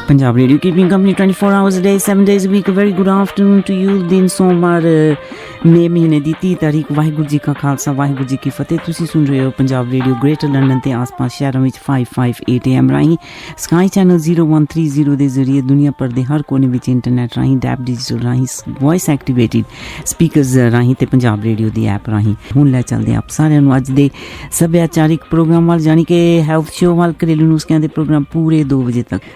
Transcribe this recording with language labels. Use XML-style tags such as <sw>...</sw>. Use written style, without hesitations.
<en>Punjab radio keeping company 24 hours a day 7 days a week. A very good afternoon to you.</en> <pa>दिन सोमवार मई महीने ਦੀ 30 ਤਾਰੀਖ। ਵਾਹਿਗੁਰੂ ਜੀ ਕਾ ਖਾਲਸਾ ਵਾਹਿਗੁਰੂ ਜੀ ਕੀ ਫਤਿਹ। ਤੁਸੀਂ ਸੁਣ ਰਹੇ ਹੋ ਪੰਜਾਬ ਰੇਡੀਓ ਗ੍ਰੇਟਰ ਲੰਡਨ ਤੇ ਆਸ-ਪਾਸ ਸ਼ਹਿਰਾਂ ਵਿੱਚ 558 AM ਰਾਹੀਂ ਸਕਾਈ ਚੈਨਲ 0130 ਦੇ ਜ਼ਰੀਏ ਦੁਨੀਆ ਭਰ ਦੇ ਹਰ ਕੋਨੇ ਵਿੱਚ ਇੰਟਰਨੈਟ ਰਾਹੀਂ ਡੈਬ ਡਿਜੀਟਲ ਰਾਹੀਂ ਵੌਇਸ ਐਕਟੀਵੇਟਿਡ ਸਪੀਕਰਸ ਰਾਹੀਂ ਤੇ ਪੰਜਾਬ ਰੇਡੀਓ ਦੀ ਐਪ ਰਾਹੀਂ। ਹੁਣ ਲੈ ਚੱਲਦੇ ਆਪ ਸਾਰਿਆਂ ਨੂੰ ਅੱਜ ਦੇ ਸੱਭਿਆਚਾਰਿਕ ਪ੍ਰੋਗਰਾਮ ਵੱਲ, ਜਾਣੀ ਕਿ ਹੈਲਥ ਸ਼ੋਅ ਵੱਲ, ਘਰੇਲੂ ਨੁਸਖਿਆਂ ਦੇ ਪ੍ਰੋਗਰਾਮ ਪੂਰੇ 2 ਵਜੇ ਤੱਕ।</pa>